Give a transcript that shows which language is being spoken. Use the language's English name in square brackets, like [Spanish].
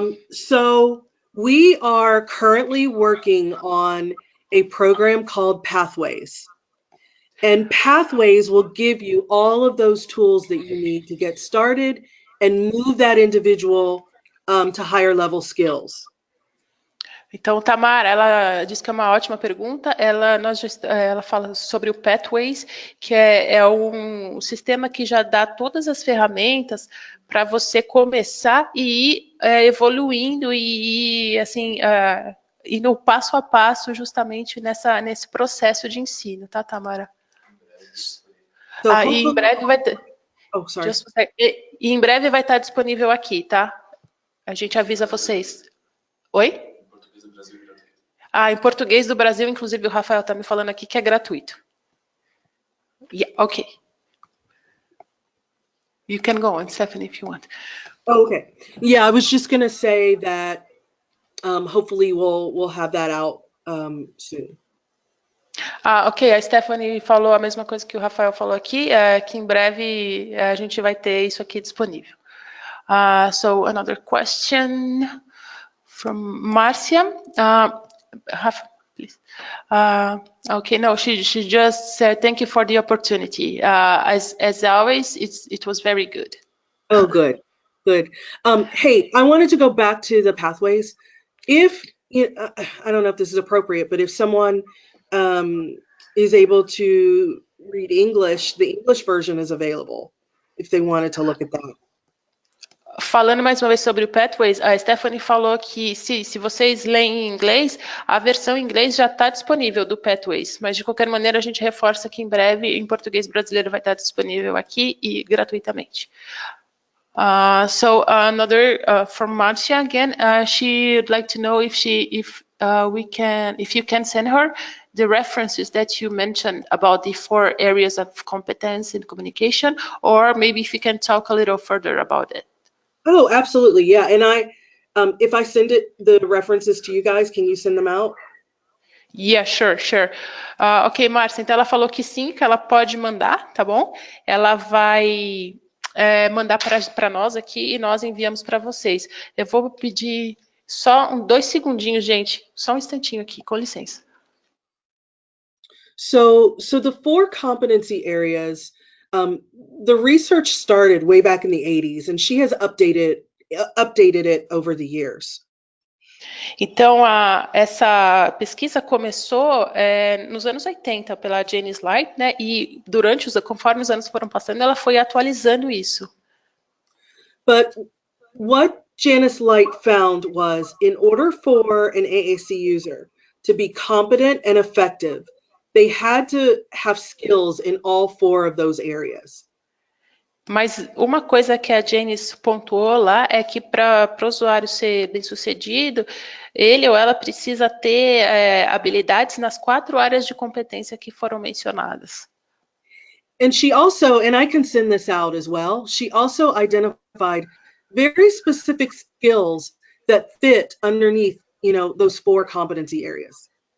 [English] So we are currently working on a program called Pathways. And Pathways will give you all of those tools that you need to get started and move that individual to higher level skills. [Portuguese] Então, Tamara, ela diz que é uma ótima pergunta. Ela fala sobre o Pathways, que é um sistema que já dá todas as ferramentas para você começar e ir evoluindo e ir, assim, indo passo a passo justamente nesse processo de ensino, tá, Tamara? So E em breve vai ter... [English] Oh, sorry. [Portuguese] E em breve vai estar disponível aqui, tá? A gente avisa vocês. Oi? Em português do Brasil, inclusive o Rafael está me falando aqui que é gratuito. [English] Yeah, okay. You can go on, Stephanie, if you want. Oh, okay. Yeah, I was just going to say that hopefully we'll have that out soon. [Portuguese] Ok, a Stephanie falou a mesma coisa que o Rafael falou aqui, que em breve a gente vai ter isso aqui disponível. [English] So another question from Marcia. Rafa, please. Okay, no, she just said thank you for the opportunity. As always, it was very good. Oh, good. Good. Hey, I wanted to go back to the pathways. If I don't know if this is appropriate, but if someone is able to read English, the English version is available if they wanted to look at that. [Portuguese] Falando mais uma vez sobre o Pathways, a Stephanie falou que se vocês leem em inglês, a versão em inglês já está disponível do Pathways, mas de qualquer maneira a gente reforça que em breve em português brasileiro vai estar disponível aqui e gratuitamente. [English] So another from Marcia again, she'd like to know if you can send her the references that you mentioned about the 4 areas of competence in communication, or maybe if you can talk a little further about it. Oh, absolutely. Yeah. And if I send the references to you guys, can you send them out? Yeah, sure. [Portuguese] Ok, Márcia, então ela falou que sim, que ela pode mandar, tá bom? Ela vai mandar para nós aqui e nós enviamos para vocês. Eu vou pedir só 2 segundinhos, gente. Só um instantinho aqui, com licença. [English] So the 4 competency areas, the research started way back in the 80s, and she has updated it over the years. [Portuguese] Então, essa pesquisa começou nos anos 80 pela Janice Light, né? E conforme os anos foram passando, ela foi atualizando isso. [English] But what Janice Light found was, in order for an AAC user to be competent and effective, they had to have skills in all 4 of those areas. [Portuguese] Mas uma coisa que a Janice pontuou lá é que para o usuário ser bem-sucedido, ele ou ela precisa ter habilidades nas 4 áreas de competência que foram mencionadas. [English] And she also, and I can send this out as well, she also identified very specific skills that fit underneath, those 4 competency areas.